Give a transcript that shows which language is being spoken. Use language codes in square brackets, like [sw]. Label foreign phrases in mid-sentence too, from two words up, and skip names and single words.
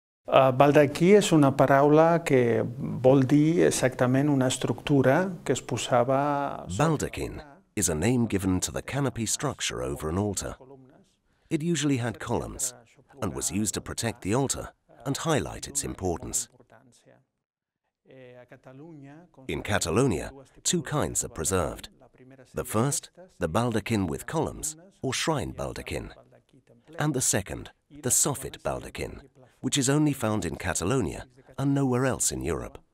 [ca] Baldaquí és una paraula que vol dir exactament una estructura que es posava... [en] Baldachin is a name given to the canopy structure over an altar. It usually had columns and was used to protect the altar and highlight its importance. In Catalonia, two kinds are preserved. The first, the baldachin with columns, or shrine baldachin, and the second, the soffit baldachin, which is only found in Catalonia and nowhere else in Europe.